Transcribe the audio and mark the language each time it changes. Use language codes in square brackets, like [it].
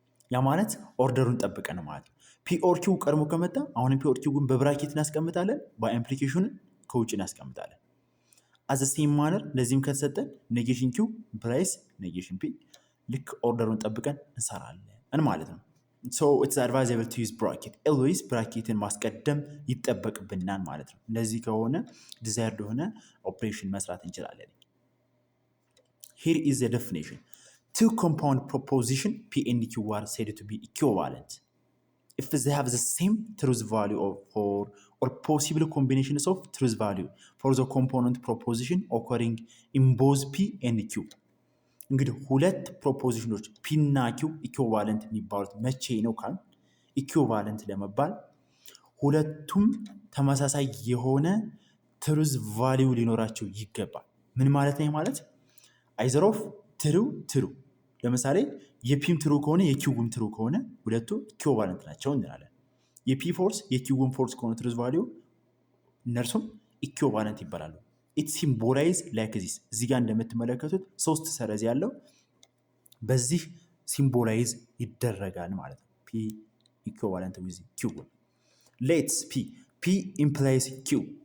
[am] ያ ማለት ኦርደሩን ጠብቀን ማለት ነው። P or Q ቀድሞ ከመጣ አሁንም P or Q ግን በብራኬት እናስቀምጣለን፣ በኢምፕሊኬሽኑን ከውጭ እናስቀምጣለን። as the same manner ለዚህም ከተሰጠን ኔጌሽን Q implies ኔጌሽን P ልክ ኦርደሩን ጠብቀን እንሰራለን ማለት ነው። [en] it's advisable to use bracket, always [am] ብራኬትን ማስቀደም ይጠበቅብናል ማለት ነው። እንደዚህ ከሆነ ዲዛይርድ የሆነ ኦፕሬሽን መስራት እንችላለን። here is the definition. [en] Two compound proposition P and Q are said to be equivalent if they have the same truth value or possible combinations of truth value for the component proposition occurring in both P and Q. [am] እንግዲህ ሁለት ፕሮፖዚሽኖች P እና Q ኢኩቫለንት የሚባሉት መቼ ነው ካል ኢኩቫለንት ለመባል ሁለቱም ተመሳሳይ የሆነ ትሩዝ ቫሊዩ ሊኖራቸው ይገባል። ምን ማለት ነው? ማለት አይዘር ኦፍ ትሩ ለምሳሌ የፒም ትሩ ከሆነ የኪውም ትሩ ከሆነ ሁለቱ ኢኩቫለንት ናቸው እንላለን። የፒ ፎልስ የኪውም ፎልስ ከሆነ ትሩዝ ቫሊዩ እነርሱም ኢኩቫለንት ይባላሉ። [en] ኢት ሲምቦላይዝ ላይክ ዚስ። [am] እዚህ ጋር እንደምትመለከቱት 3 ሰረዝ ያለው በዚህ ሲምቦላይዝ ይደረጋል ማለት ነው። ፒ ኢኩቫለንት ዊዝ ኪው። ሌትስ ፒ ኢምፕላይስ ኪው፣